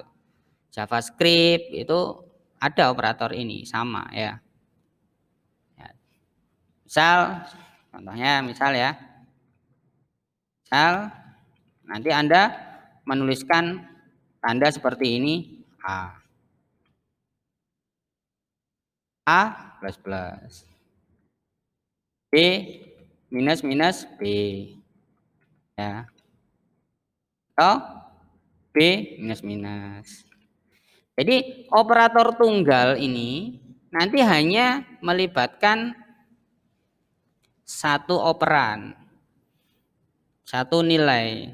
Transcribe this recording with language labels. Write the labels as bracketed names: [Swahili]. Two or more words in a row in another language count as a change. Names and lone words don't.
[Indonesian] JavaScript itu ada operator ini sama ya. Misal, contohnya misal ya, misal nanti Anda menuliskan tanda seperti ini A plus plus, B minus minus B, ya, atau B minus minus. Jadi operator tunggal ini nanti hanya melibatkan satu operan, satu nilai.